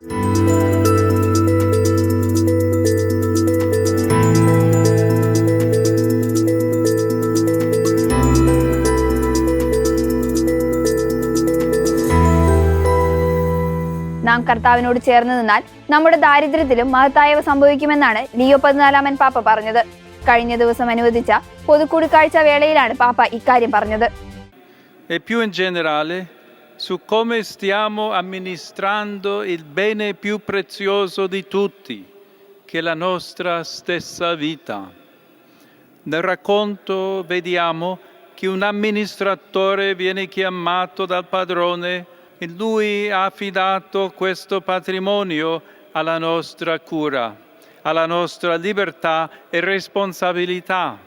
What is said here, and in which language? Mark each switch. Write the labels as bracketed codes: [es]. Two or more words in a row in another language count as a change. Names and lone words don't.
[ml] നാം കർത്താവിനോട് ചേർന്ന് നിന്നാൽ നമ്മുടെ ദാരിദ്ര്യത്തിലും മഹത്തായവ സംഭവിക്കുമെന്നാണ് ലിയോ 14 പാപ്പ പറഞ്ഞത്. കഴിഞ്ഞ ദിവസം അനുവദിച്ച പൊതുകൂടിക്കാഴ്ച വേളയിലാണ് പാപ്പ ഇക്കാര്യം പറഞ്ഞത്. [it] E più in generale su come stiamo amministrando il bene più prezioso di tutti, che è la nostra stessa vita. Nel racconto vediamo che un amministratore viene chiamato dal padrone e lui ha affidato questo patrimonio alla nostra cura, alla nostra libertà e responsabilità.